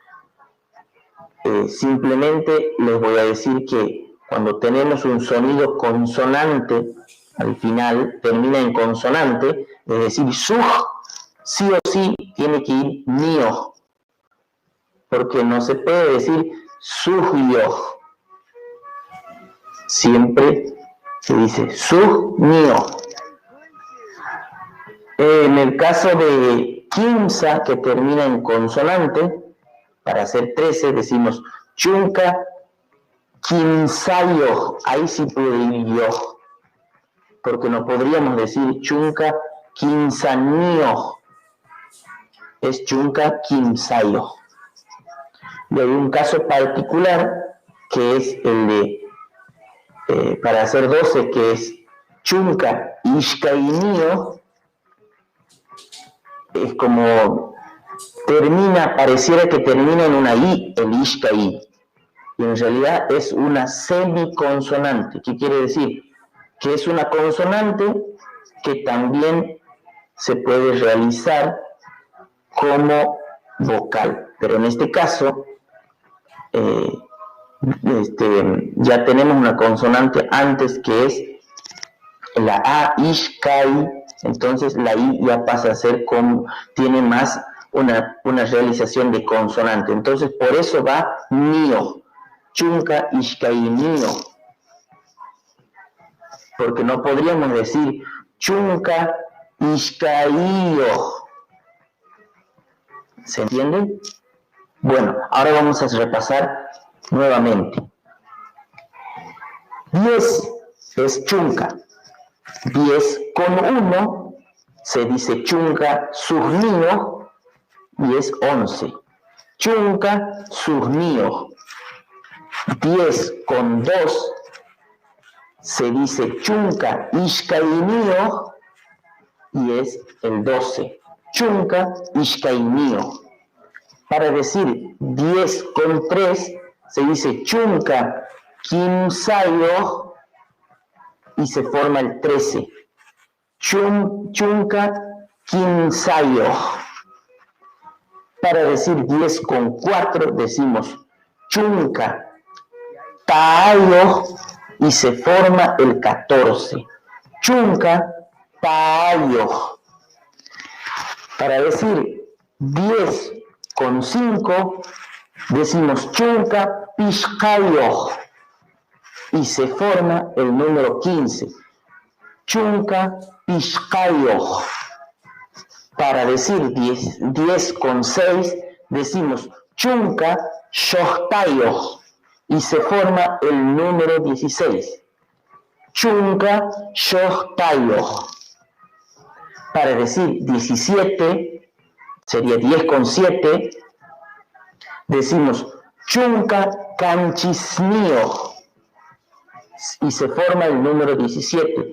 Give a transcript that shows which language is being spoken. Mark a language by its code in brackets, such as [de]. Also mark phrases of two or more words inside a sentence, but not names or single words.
[es] Simplemente les voy a decir que cuando tenemos un sonido consonante, al final termina en consonante, es decir, suj, sí o sí tiene que ir nio, porque no se puede decir suj-yo. Siempre se dice suj-nio. En el caso de Kimsa, que termina en consonante, para hacer 13 decimos [qu] chunka kimsayo. [es] Ahí sí puede ir yo, porque no podríamos decir [qu] chunka kimsanio. Es chunka kimsayo. [es] Y hay un caso particular que es el de, para hacer 12, que es [qu] chunka ishkainio. [es] Es como pareciera que termina en una i, el ishkai, y en realidad es una semiconsonante. ¿Qué quiere decir? Que es una consonante que también se puede realizar como vocal, pero en este caso ya tenemos una consonante antes, que es la a, ishkai. Entonces la i ya pasa a ser tiene más una realización de consonante. Entonces por eso va nio, [qu] chunka ishkai nio, [es] porque no podríamos decir [qu] chunka ishkaio. [es] ¿Se entiende? Bueno, ahora vamos a repasar nuevamente. 10 es chunka. 10 con 1 se dice [qu] chunka surnio [es] y es 11. [qu] Chunka surnio. [es] 10 con 2 se dice [qu] chunka ishkainio [es] y es el 12. [qu] Chunka ishkainio. [es] Para decir 10 con 3 se dice [qu] chunka kimsayo [es] y se forma el 13. [qu] Chunka kimsayo. [es] Para decir 10 con 4 decimos [qu] chunka taayo [es] y se forma el 14. [qu] Chunka taayo. [es] Para decir 10 con 5 decimos [qu] chunka pishkayo [es] y se forma el número 15. [qu] Chunka pishkayo. [es] Para decir 10 con 6 decimos [qu] chunka shohtayo [es] y se forma el número 16. [qu] Chunka shohtayo. [es] Para decir 17, sería 10 con 7, decimos [qu] chunka kanchisnio [es] y se forma el número 17.